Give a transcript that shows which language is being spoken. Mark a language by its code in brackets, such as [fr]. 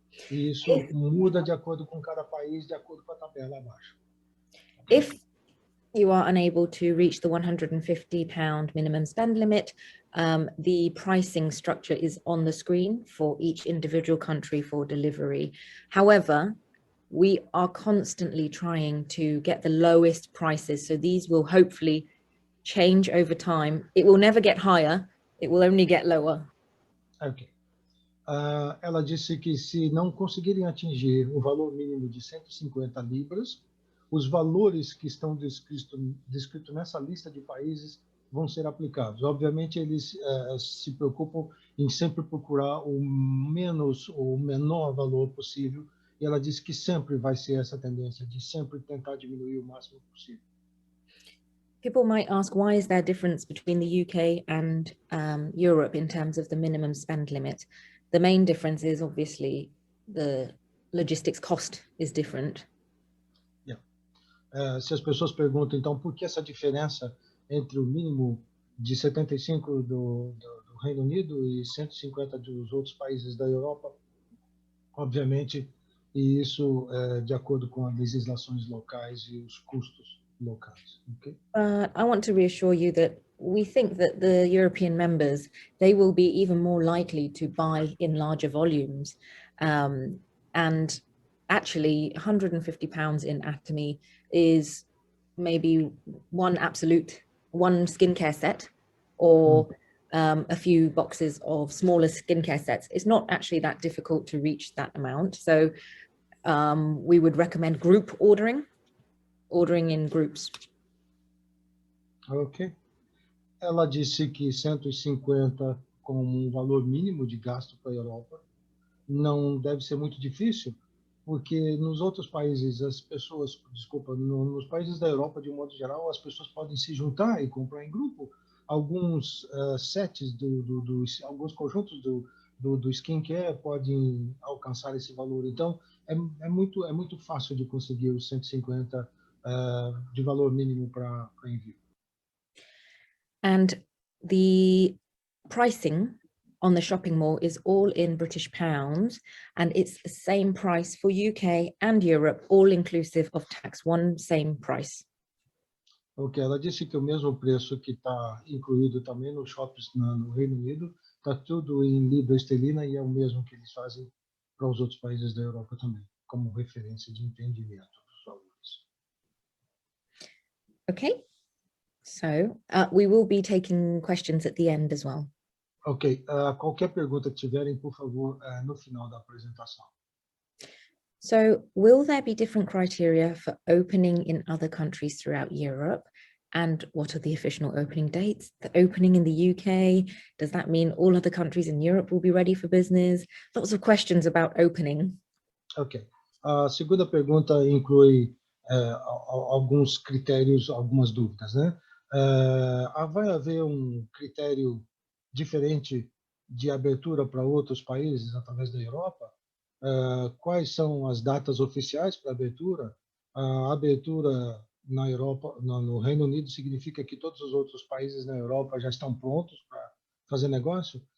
[pt] E isso muda de acordo com cada país, de acordo com a tabela abaixo. [en] If you are unable to reach the £150 minimum spend limit, the pricing structure is on the screen for each individual country for delivery. However, we are constantly trying to get the lowest prices, so these will hopefully change over time. It will never get higher, it will only get lower. Ok. [pt] Ela disse que se não conseguirem atingir o valor mínimo de 150 libras, os valores que estão descritos nessa lista de países vão ser aplicados. Obviamente, eles se preocupam em sempre procurar o menor valor possível, e ela disse que sempre vai ser essa tendência de sempre tentar diminuir o máximo possível. [en] People might ask, why is there a difference between the UK and Europe in terms of the minimum spend limit? The main difference is obviously the logistics cost is different. [pt] Se as pessoas perguntam, então, por que essa diferença entre o mínimo de 75 do Reino Unido e 150 dos outros países da Europa, obviamente, e isso é de acordo com as legislações locais e os custos locais. Okay? [en] I want to reassure you that we think that the European members, they will be even more likely to buy in larger volumes. And actually, £150 in Atomy is maybe one skincare set or a few boxes of smaller skincare sets. It's not actually that difficult to reach that amount. So we would recommend group ordering in groups. Ok. [pt] Ela disse que 150 como valor mínimo de gasto para a Europa não deve ser muito difícil, porque nos outros países as pessoas, nos países da Europa de um modo geral, as pessoas podem se juntar e comprar em grupo alguns sets alguns conjuntos do skincare podem alcançar esse valor. Então é muito fácil de conseguir os 150 de valor mínimo para envio. [en] And the pricing on the shopping mall is all in British pounds, and it's the same price for UK and Europe, all inclusive of tax, one same price. [pt] Ok, ela disse que o mesmo preço que está incluído também nos shoppings no Reino Unido, está tudo em libra esterlina e é o mesmo que eles fazem para os outros países da Europa também, como referência de entendimento dos valores. [en] Okay, so we will be taking questions at the end as well. [pt] Ok, qualquer pergunta que tiverem, por favor, no final da apresentação. [en] So will there be different criteria for opening in other countries throughout Europe? And what are the official opening dates? The opening in the UK, does that mean all other countries in Europe will be ready for business? Lots of questions about opening. Ok. [pt] A segunda pergunta inclui alguns critérios, algumas dúvidas, né? Vai haver um critério diferente de abertura para outros países através da Europa? Quais são as datas oficiais para abertura? A abertura na Europa, no Reino Unido, significa que todos os outros países na Europa já estão prontos para fazer negócio?